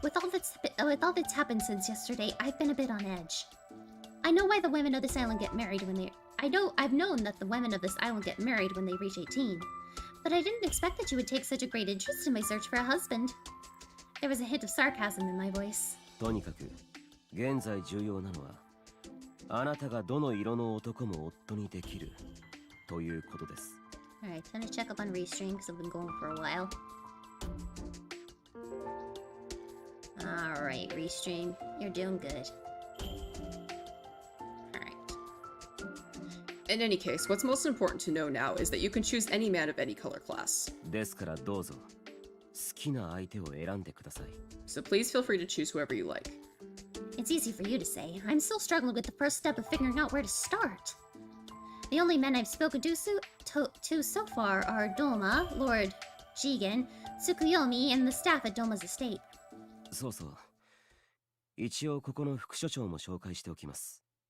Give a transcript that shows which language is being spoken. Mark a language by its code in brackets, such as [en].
[en] With all that's happened since yesterday, I've been a bit on edge. I know why the women of this island get married when they... I've known that the women of this island get married when they reach 18. But I didn't expect that you would take such a great interest in my search for a husband. There was a hint of sarcasm in my voice. [ja] とにかく、現在重要なのは、あなたがどの色の男も夫にできるということです。 [en] Alright, time to check up on Restream because I've been going for a while. Alright, Restream, you're doing good. Alright. In any case, what's most important to know now is that you can choose any man of any color class. [ja] ですからどうぞ、きな相手を選んでください。 [en] So please feel free to choose whoever you like. It's easy for you to say. I'm still struggling with the first step of figuring out where to start. The only men I've spoken to so far are Doma, Lord Jigen, Tsukuyomi, and the staff at Doma's estate. [ja] そうそう。一応ここの副所長も紹介しておきます。